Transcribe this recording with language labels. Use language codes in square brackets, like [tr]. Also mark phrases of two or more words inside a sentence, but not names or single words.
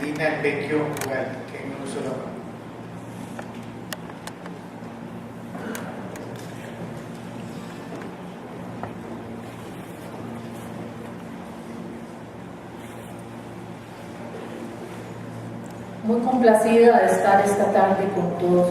[it] nel vecchio lugar che non uso la parola. [es] Muy complacida de estar esta tarde con todos